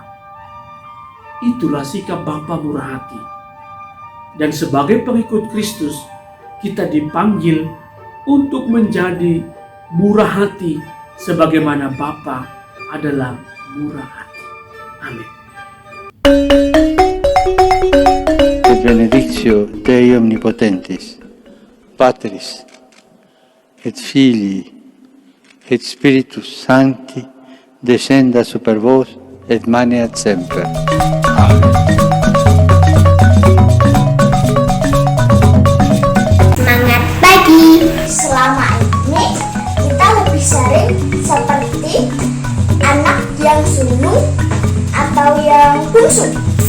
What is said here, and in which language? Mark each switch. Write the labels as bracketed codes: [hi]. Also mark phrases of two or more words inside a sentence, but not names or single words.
[id] Itulah sikap Bapa murah hati. Dan sebagai pengikut Kristus, kita dipanggil untuk menjadi murah hati sebagaimana Bapa adalah murah hati. Amin. [la] Et benedictio Dei omnipotentis, Patris, et Filii, et Spiritus Sancti, descenda super vos et maneat semper. Amen. [id] Semangat pagi. Selama ini kita lebih sering seperti anak yang sulung atau yang bungsu.